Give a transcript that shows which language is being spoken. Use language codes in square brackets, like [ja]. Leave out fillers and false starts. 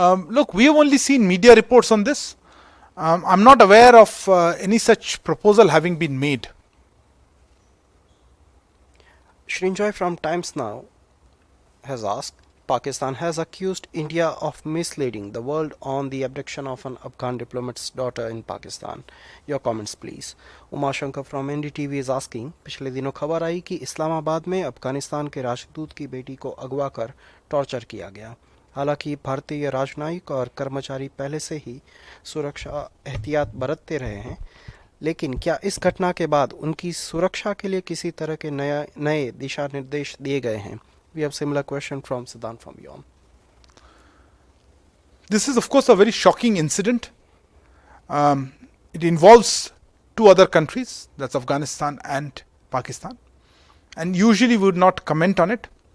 [en] Look, we have only seen media reports on this. I'm not aware of any such proposal having been made. Shrinjoy from Times Now has asked, Pakistan has accused India of misleading the world on the abduction of an Afghan diplomat's daughter in Pakistan. Your comments please. [hi] Umashankar [en] from NDTV is asking, [hi] पिछले दिनों खबर आई कि इस्लामाबाद में अफगानिस्तान के राजदूत की बेटी को अगवा कर टॉर्चर किया गया। हालांकि भारतीय राजनयिक और कर्मचारी पहले से ही सुरक्षा एहतियात बरतते रहे हैं, लेकिन क्या इस घटना के बाद उनकी सुरक्षा के लिए किसी तरह के नए दिशा निर्देश दिए गए हैं? [en] We have similar question from Siddhant from Yon. This is of course a very shocking incident. It involves two other countries, that's Afghanistan and Pakistan, and usually we would not comment on it.